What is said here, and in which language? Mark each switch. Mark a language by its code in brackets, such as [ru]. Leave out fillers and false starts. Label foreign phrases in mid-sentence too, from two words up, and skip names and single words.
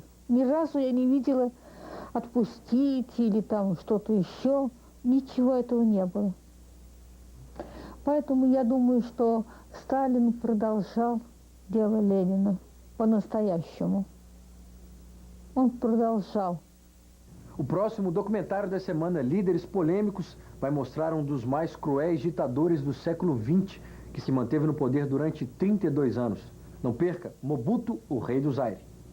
[ru] Ни разу я не видела отпустить или там что-то еще. Ничего этого не было. Поэтому я думаю, что Сталин продолжал дело Ленина по-настоящему. он продолжал. [pt] O próximo documentário da semana, Líderes Polêmicos, vai mostrar um dos mais cruéis ditadores do século XX, que se manteve no poder durante 32 anos. Não perca, Mobutu, o Rei do Zaire.